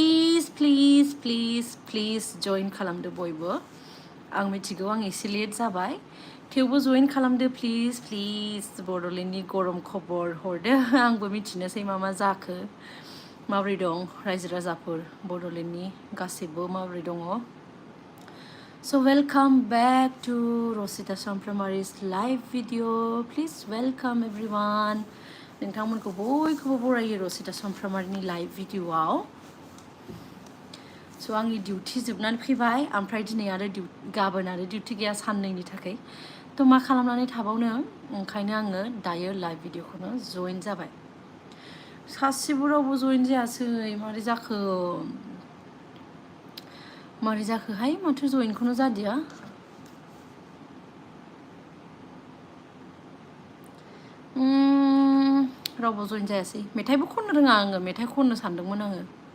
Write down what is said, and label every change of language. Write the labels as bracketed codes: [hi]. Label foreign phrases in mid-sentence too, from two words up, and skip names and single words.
[brx] प्लिज जइन खालामदो बयबो आं मिथिगौ आं एसे लेट जाबाय थेवबो जइन खालामदो प्लिज बड'लेण्डनि गरम खबर हरदो आंबो मिथिनोसै मा जाखो माबोरै दं रायजो राजाफोर बड'लेण्डनि गासैबो माबोरै दङ [en] So welcome back to Rosita Champramari's live video. Please welcome everyone. [brx] नोंथांमोनखौ बयखौबो बरायो Rosita Champramariनि [en] live videoआव. [brx] So आंनि डिउटि जोबनानै फैबाय ओमफ्राय दिनै आरो गाबोन आरो डिउटि गैया साननैनि थाखाय थ' मा खालामनानै थाबावनो ओंखायनो आङो दायो [en] live video [brx] जइन जाबाय सासेबो रावबो जइन जायासै मारै जाखो हाय माथो जइनखौनो जादिया रावबो जइन जायासै मेथाइबो खननो रोङा आङो मेथाइ खननो सानदोंमोन आङो